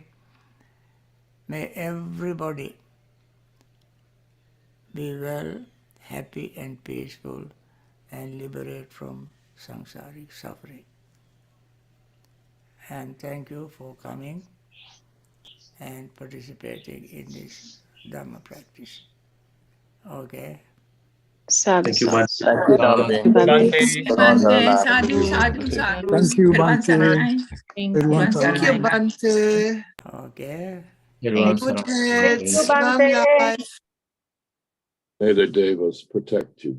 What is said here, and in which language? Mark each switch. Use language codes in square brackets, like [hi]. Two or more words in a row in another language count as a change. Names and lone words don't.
[en] May everybody be well, happy and peaceful and liberate from samsaric suffering. And thank you for coming and participating in this Dhamma practice. Okay? Sadhu, Thank you, sadhu. Bhante. Thank you, Bhante. [pi] Bhante, sadhu, sadhu, sadhu. [en] Thank you, Irwan Bhante. Saranai. Irwan Irwan Thank you, Saranai. Saranai. Bhante. Okay? Thank you. Good health, long life. May the devas protect you.